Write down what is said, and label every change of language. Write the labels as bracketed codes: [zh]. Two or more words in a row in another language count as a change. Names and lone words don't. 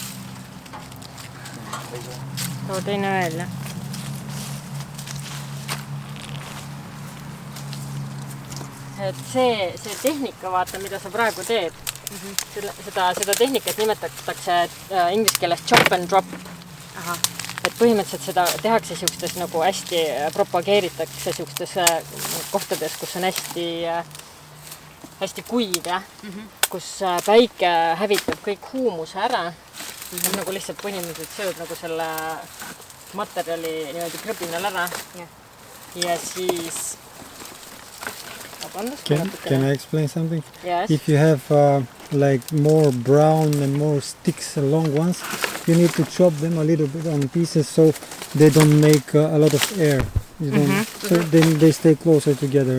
[et] Too teine veel, jah. Et see tehnika, vaata, mida sa praegu teed, seda tehnikat nimetatakse inglise keeles [en] chop and drop. [et] Aha. Et põhimõtteliselt seda tehakse siukstes nagu hästi propageeritakse siukstes kohtades, kus on hästi kuiv, kus päike hävitab kõik huumuse ära. Nagu lihtsalt põhimõtteliselt sööd nagu selle materjali niimoodi krõbinal ära. Ja siis... [en] Can I explain something? Yes. If you have like more brown and more sticks, long ones, you need to chop them a little bit on pieces so they don't make a lot of air. So then they stay closer together.